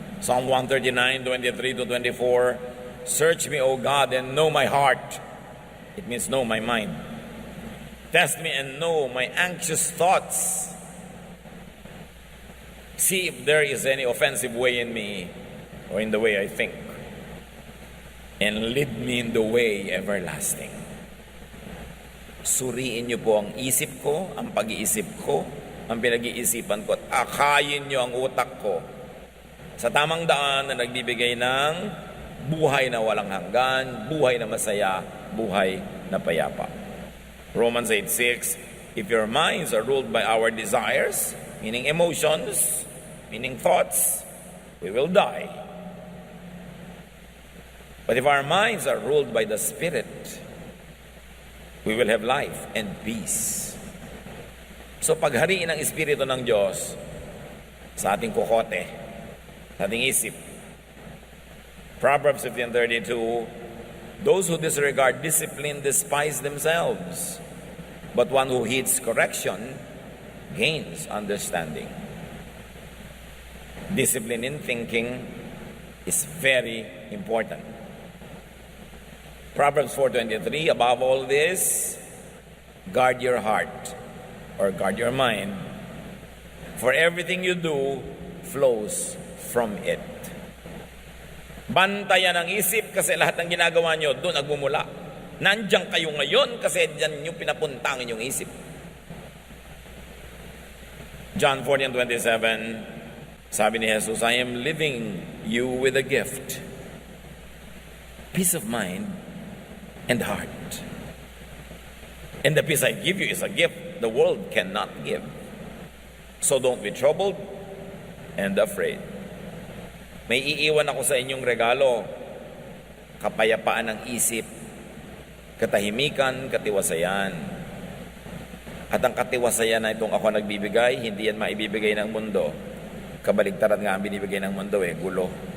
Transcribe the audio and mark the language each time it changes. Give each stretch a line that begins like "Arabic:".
English: Psalm 139, 23-24, search me, O God, and know my heart. It means know my mind. Test me and know my anxious thoughts. See if there is any offensive way in me or in the way I think. And lead me in the way everlasting.
Filipino: Suriin niyo po ang isip ko, ang pag-iisip ko, ang pinag-iisipan ko, at akayin niyo ang utak ko sa tamang daan na nagbibigay ng buhay na walang hanggan, buhay na masaya, buhay na payapa.
English: Romans 8:6, if your minds are ruled by our desires, meaning emotions, meaning thoughts, we will die. But if our minds are ruled by the Spirit, we will have life and peace.
Filipino: So paghariin ang Espiritu ng Diyos sa ating kokote, sa ating isip.
English: Proverbs 15:32, those who disregard discipline despise themselves, but one who heeds correction gains understanding. Discipline in thinking is very important. Proverbs 4:23, above all this, guard your heart or guard your mind, for everything you do flows from it.
Filipino: Bantayan ang isip kasi lahat ng ginagawa nyo doon nagmumula. Nandiyan kayo ngayon kasi diyan nyo pinapunta ang inyong isip.
English: John 14:27,
Filipino: sabi ni Jesus,
English: I am leaving you with a gift, peace of mind and heart. And the peace I give you is a gift the world cannot give. So don't be troubled and afraid.
Filipino: May iiwan ako sa inyong regalo, kapayapaan ng isip, katahimikan, katiwasayan. At ang katiwasayan na itong ako nagbibigay, hindi yan maibibigay ng mundo. Kabaligtaran nga ang binibigay ng mundo gulo.